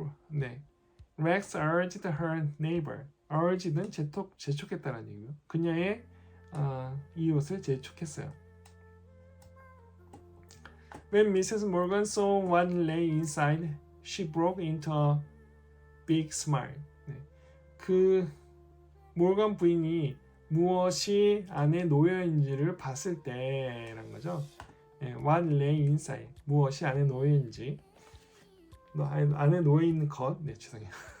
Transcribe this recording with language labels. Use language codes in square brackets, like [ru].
[en] 네, Rex urged her neighbor. [ko] urged는 재촉했다는 얘기고요. 그녀의 이웃을 재촉했어요. [en] When Mrs. Morgan saw what lay inside, she broke into a big smile. [ko] 네, 그 모건 부인이 무엇이 안에 놓여 있는지를 봤을 때란 거죠. [en] 네, what lay inside. [ko] 무엇이 안에 놓여 있는지. 안에 놓여있는 것, 죄송해요.